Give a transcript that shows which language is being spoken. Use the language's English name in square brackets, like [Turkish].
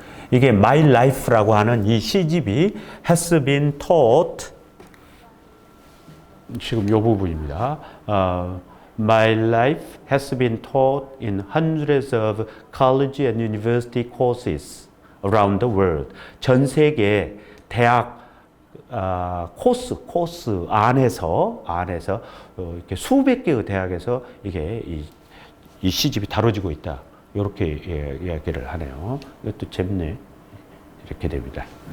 [Korean] 이게 My Life라고 하는 이 시집이 [English] has been taught [Korean] 지금 이 부분입니다. [English] My life has been taught in hundreds of college and university courses around the world. [Korean] 전 세계 대학 코스 안에서 이렇게 수백 개의 대학에서 이게 이 시집이 다뤄지고 있다. 이렇게 이야기를 하네요. 이것도 재밌네. 이렇게 됩니다.